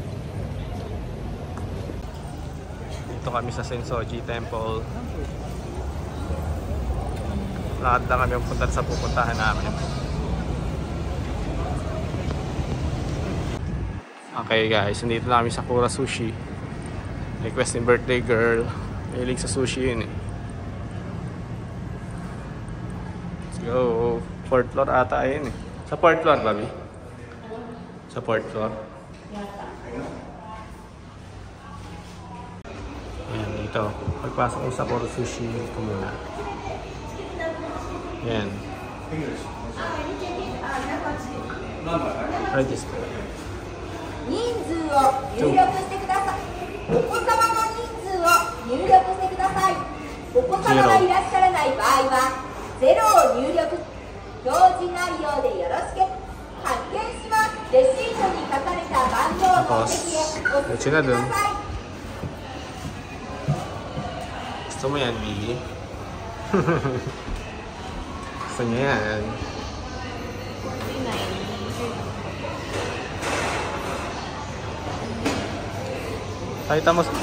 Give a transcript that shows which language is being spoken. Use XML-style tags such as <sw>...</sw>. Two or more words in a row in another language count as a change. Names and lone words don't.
<tl>Dito kami sa Sensoji Temple. Lahat lang kami punta sa pupuntahan namin.</tl> <en>Okay guys,</en> <tl>nandito na kami sa Kura Sushi. Request ni</tl> <en>birthday girl.</en> <tl>Mahilig sa sushi yun eh.</tl> <en>Let's go.</en> <tl>4th floor ata yun eh. Sa 4th floor, Bobby? Sa 4th floor. Ayan, dito. Pagpasok mo sa Kura Sushi, ito muna. Ayan. Register.</tl> <ja>人数を入力してください。お子様の人数を入力してください。お子様がいらっしゃらない場合は0を入力。表示内容でよろしく。発見します。レシートに書かれた番号のお席へお進みください。</ja> <tl>Gusto mo yan, Bibi? Gusto niya yan. Kahit mo sa...</tl>